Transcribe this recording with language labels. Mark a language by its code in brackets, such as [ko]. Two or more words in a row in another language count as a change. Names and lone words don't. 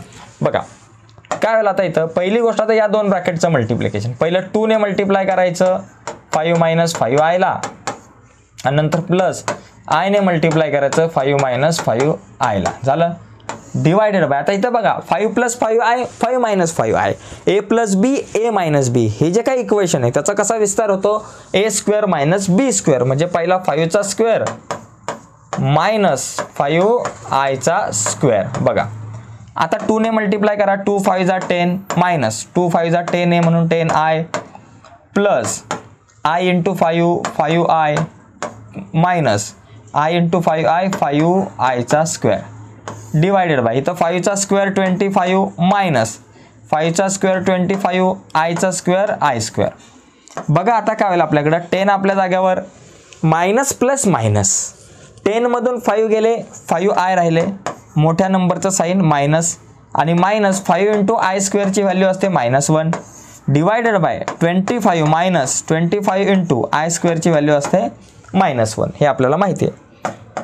[mr] बघा काय होईल आता इथं पहिली गोष्ट, आता या 2 ब्रॅकेटचं मल्टिप्लिकेशन पहिलं 2 ने मल्टिप्लाय करायचं 5 - 5I ला आणि नंतर प्लस I ने मल्टिप्लाय करायचं 5 - 5I ला झालं. [en] divided by [mr] आता इथं बघा 5 + 5I 5 - 5I a + b a - b हे जे काही इक्वेशन आहे त्याचा कसा विस्तार होतो a² - b² म्हणजे पहिला 5चा स्क्वेअर -5I चा स्क्वेअर. बघा आता 2 ने मल्टिप्लाय करा, 2 5 जा 10 मायनस 2 5 जा 10 आहे म्हणून 10i [en] plus i into 5i minus i into 5i [mr] 5i चा स्क्वेअर [en] divided by [mr] इथं 5 चा स्क्वेअर 25 मायनस 5 चा स्क्वेअर 25 i चा स्क्वेअर [en] i square. [mr] बघा आता काय होईल आपल्याकडं 10 आपल्या जाग्यावर [en] minus plus minus [mr] 10 मधून 5 गेले 5i राहिले मोठ्या नंबरचं साईन मायनस आणि मायनस 5 [en] into i square [mr] व्हॅल्यू असते -1 [en] divided by [mr] 25 मायनस 25 [en] into i square [mr] व्हॅल्यू असते -1 हे आपल्याला माहिती आहे.